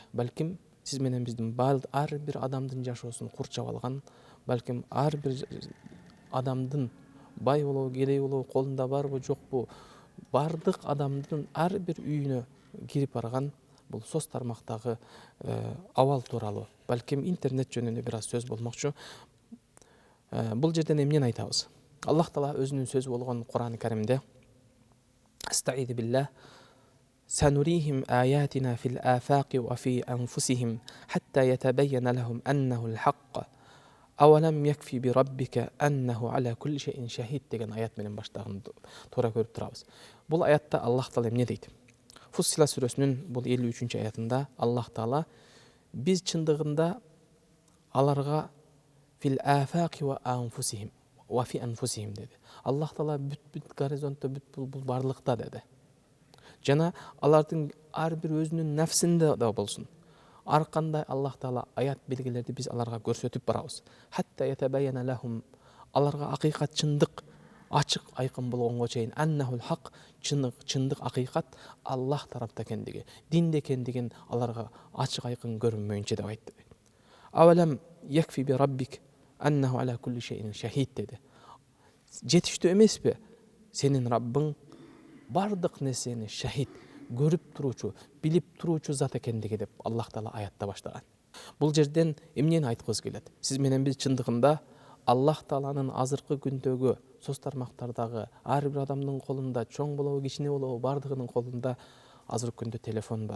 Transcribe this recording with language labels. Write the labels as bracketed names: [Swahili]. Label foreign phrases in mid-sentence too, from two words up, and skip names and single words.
[Kyrgyz] Балким сиз менен биздин ар бир адамдын жашоосун курчап алган, балким ар бир адамдын бай болобу, кедей болобу, колунда барбы, жокпу, бардык адамдын ар бир үйүнө кирип барган бул соц тармактагы абал тууралуу, балким интернет жөнүндө бир аз сөз болмокчу. Бул жерден эмнени айтабыз? Аллах Таала өзүнүн сөзү болгон Кур'ан-ы Каримде [Arabic] أستعيذ بالله سنريهم آياتنا في الآفاق وفي أنفسهم حتى يتبين لهم أنه الحق. أولم يكف بربك أنه على كل شيء شهيد [Kyrgyz] деген аят менен баштаган туура көрүп турабыз. Бул аятта Аллах Таала эмне дейт? Фуссила сүрөсүнүн бул 53 аятында Аллах Таала биз чындыгында аларга [Arabic] في الآفاق وأنفسهم وفي أنفسهم [Kyrgyz] деди. Аллах Таала бүт горизонтто бул барлыкта деди. Жана алардын ар бир өзүнүн нафсинде да болсун, ар кандай Аллах Таала аят белгилерди биз аларга көрсөтүп барабыз. [Arabic] حتى يتبين لهم, [Kyrgyz] аларга акыйкат чындык ачык айкын болгонго чейин [Arabic] أنه الحق, [Kyrgyz] чындык акыйкат Аллах тарапта экендиги, динде экендигин аларга ачык айкын көрүнмөйүнчө деп айтты. [Arabic] أولم يكف بربك أنه على كل شيء شهيد деди. [Kyrgyz] Жетиштүү эмеспи? Сенин Раббың бардык нерсени шахид, көрүп туруучу, билип туруучу зат экендиги деп Аллах Таала аятта баштаган. Бул жерден эмнени айткыбыз келет? Сиз менен биз чындыгында Аллах Тааланын азыркы күндөгү соц тармактардагы ар бир адамдын колунда, чоң болобу, кичине болобу, бардыгынын колунда азыркы күндө телефон бар.